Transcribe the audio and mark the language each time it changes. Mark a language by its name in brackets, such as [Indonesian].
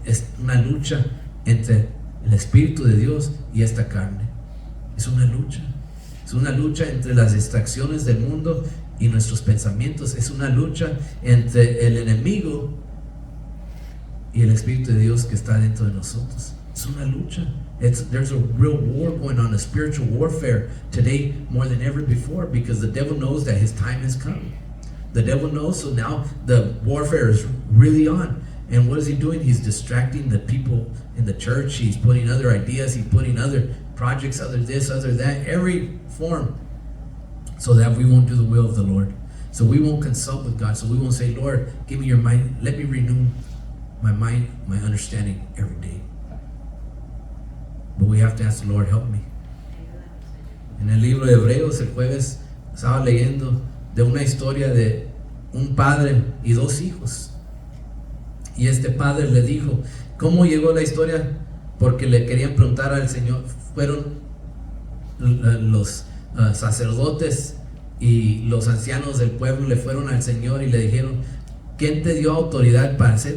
[Spanish] Es una lucha entre el Espíritu de Dios y esta carne. Es una lucha. Es una lucha entre las distracciones del mundo y nuestros pensamientos. Es una lucha entre el enemigo y el Espíritu de Dios que está dentro de nosotros. Es una lucha. [English] There's a real war going on, a spiritual warfare today more than ever before, because the devil knows that his time has come. The devil knows, so now the warfare is really on. And what is he doing? He's distracting the people in the church. He's putting other ideas, he's putting other projects, other this, other that, every form, so that we won't do the will of the Lord. So we won't consult with God. So we won't say, Lord, give me your mind. Let me renew my mind, my understanding every day. But we have to ask the Lord, help me. [Spanish] En el libro de Hebreos, el jueves, estaba leyendo de una historia de un padre y dos hijos. Y este padre le dijo, ¿cómo llegó la historia? Porque le querían preguntar al Señor. Fueron los sacerdotes y los ancianos del pueblo, le fueron al Señor y le dijeron, ¿quién te dio autoridad para hacer?